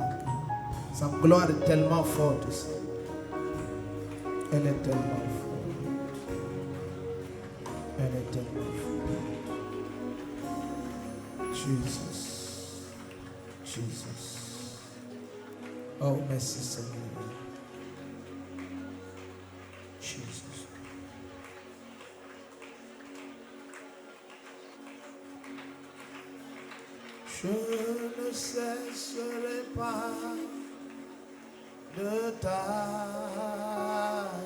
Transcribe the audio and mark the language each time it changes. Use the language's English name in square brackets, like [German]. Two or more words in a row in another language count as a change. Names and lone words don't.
[French] Sa gloire est tellement forte ici. Elle est tellement forte. Elle est tellement forte. Jesus. Jesus. Oh, merci Seigneur. Jesus. Je ne cesserai pas de t'adorer.